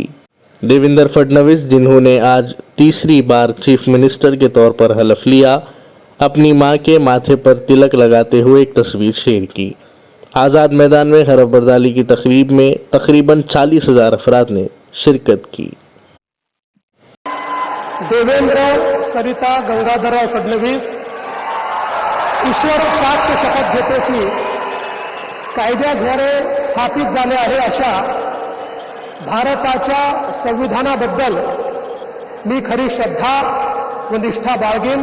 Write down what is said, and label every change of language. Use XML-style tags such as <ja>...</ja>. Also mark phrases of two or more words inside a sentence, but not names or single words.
<ur>دیویندر فڈنویس، جنہوں نے آج تیسری بار</ur> <en>chief minister</en> <ur>کے طور پر حلف لیا، اپنی ماں کے ماتھے پر تلک لگاتے ہوئے ایک تصویر شیئر کی۔ آزاد میدان میں حلف برداری کی تقریب میں تقریباً 40,000 افراد نے شرکت کی۔</ur> <mr>देवेंद्र सरिता गंगाधरराव फडणवीस ईश्वर साक्ष शपथ घेतो की कायद्याद्वारे स्थापित झाले आहे अशा भारताच्या संविधानाबद्दल मी खरी श्रद्धा व निष्ठा बाळगीन।</mr>